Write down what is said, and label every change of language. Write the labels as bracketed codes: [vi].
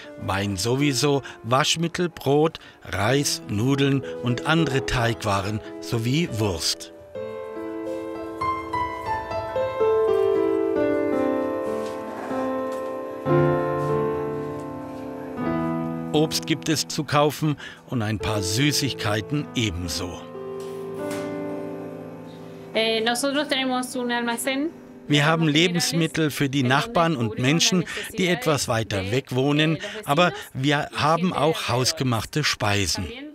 [de] Wein sowieso, Waschmittel, Brot, Reis, Nudeln und andere Teigwaren sowie Wurst. Obst gibt es zu kaufen und ein paar Süßigkeiten ebenso. [es] Nosotros tenemos un almacén. [de] Wir haben Lebensmittel für die Nachbarn und Menschen, die etwas weiter weg wohnen, aber wir haben auch hausgemachte Speisen.